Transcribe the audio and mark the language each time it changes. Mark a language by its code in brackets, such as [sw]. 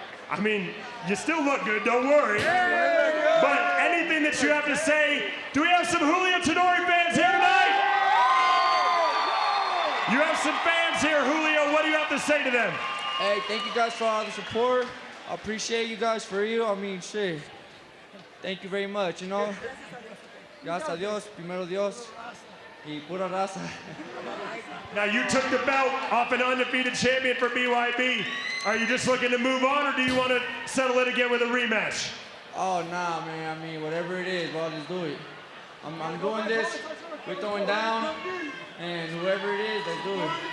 [en] I mean, you still look good, don't worry. But anything that you have to say, do we have some Julio Tanori fans here tonight? You have some fans here, Julio. What do you have to say to them? Hey, thank you guys for all the support. I appreciate you guys for real. I mean, shit. Thank you very much, you know. [es] Gracias a Dios, primero Dios, y pura raza. [en] Now, you took the belt off an undefeated champion for BYB. Are you just looking to move on, or do you want to settle it again with a rematch? Oh, nah, man. I mean, whatever it is, well, I'll just do it. I'm doing this. We're throwing down. And whoever it is, they do it.